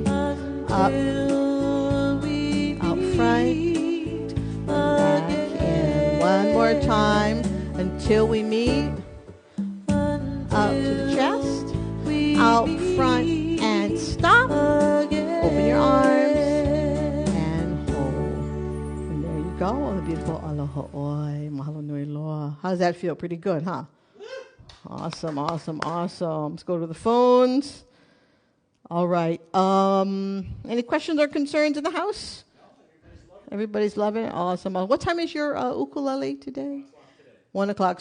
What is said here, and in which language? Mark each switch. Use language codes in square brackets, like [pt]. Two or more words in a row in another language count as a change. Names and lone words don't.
[en] Up, out front, back in. 1 more time until we meet. Up to the chest, out front and stop. Open your arms and hold. And there you go, on the beautiful [haw] aloha oi, mahalo nui loa. [en] How does that feel? Pretty good, huh? Awesome, awesome, awesome. Let's go to the phones. All right. Any questions or concerns in the house? Everybody's loving it. Awesome. What time is your ukulele today? 1 o'clock.